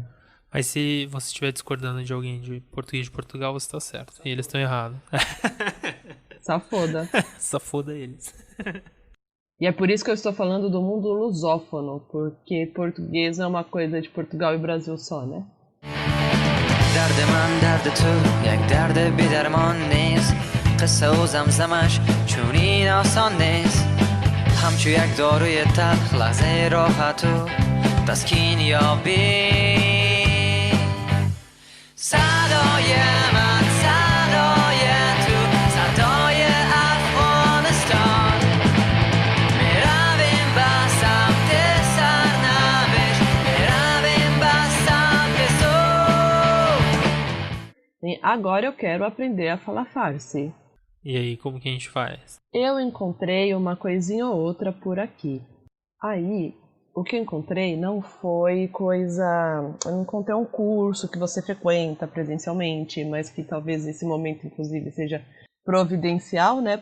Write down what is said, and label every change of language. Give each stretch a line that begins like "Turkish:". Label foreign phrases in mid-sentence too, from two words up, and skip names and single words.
Portuguese: Mas se você estiver discordando de alguém de português de Portugal, você tá certo. E eles estão errados. Safoda. Safoda eles. E é por isso que eu estou falando do mundo lusófono, porque português é uma coisa de Portugal e Brasil só, né?
Persian: درد من درد تو یک درد بی درمان نیست قصه و زمزمش چونین آسان نیست همچو یک داروی تلخ لحظه راحت و تسکین یابی صدای من صدای تو صدای افغانستان میرویم به سمت سرنوشت میرویم به سمت
Portuguese: Agora eu quero aprender a falar farsi. E aí, como que a gente faz? Eu encontrei uma coisinha ou outra por aqui. Aí, o que eu encontrei não foi coisa... Eu não encontrei um curso que você frequenta presencialmente, mas que talvez nesse momento, inclusive, seja providencial, né?